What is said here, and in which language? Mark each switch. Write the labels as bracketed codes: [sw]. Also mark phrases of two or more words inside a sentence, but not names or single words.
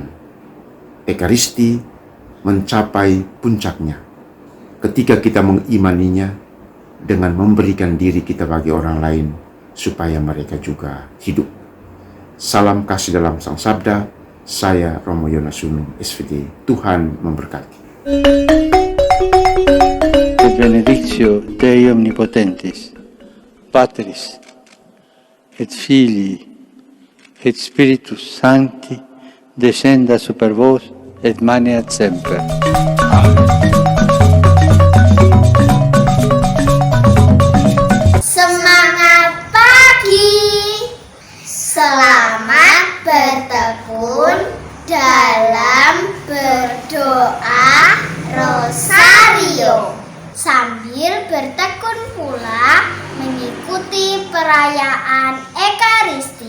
[id] Ekaristi mencapai puncaknya ketika kita mengimaninya dengan memberikan diri kita bagi orang lain supaya mereka juga hidup. Salam kasih dalam Sang Sabda. Saya Romo Yonasunung, SVD. Tuhan memberkati. [la] Benedictio Dei Omnipotentis, Patris, et Filii, et Spiritus Sancti, descenda super vos, et maneat semper. Amen. [id] Semangat pagi, selamat bertekun dalam berdoa Rosario, sambil bertekun pula mengikuti perayaan Ekaristi.